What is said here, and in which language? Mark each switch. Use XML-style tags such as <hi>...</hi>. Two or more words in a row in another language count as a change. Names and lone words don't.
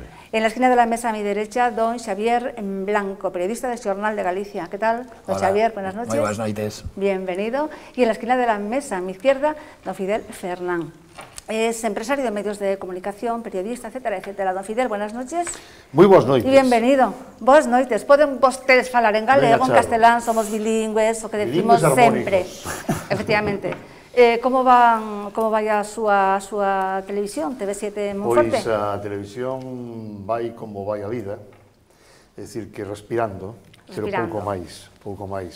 <es>En la esquina de la mesa a mi derecha, don Xavier Blanco, periodista de Xornal de Galicia. ¿Qué tal? Don Hola. Xavier, buenas noches. Muy buenas noches. Bienvenido. Y en la esquina de la mesa a mi izquierda, don Fidel Fernán. Es empresario de medios de comunicación, periodista, etcétera, etcétera. Don Fidel, buenas noches.</es> <gl>Moi boas noites. E bienvenido. Boas noites. Poden vostedes falar en galego, en castelán, somos bilingües, o que decimos sempre. Efectivamente. Como vai a súa televisión, TV7 Monforte? Pois a televisión vai como vai a vida, é dicir, que respirando, pero pouco máis.</gl>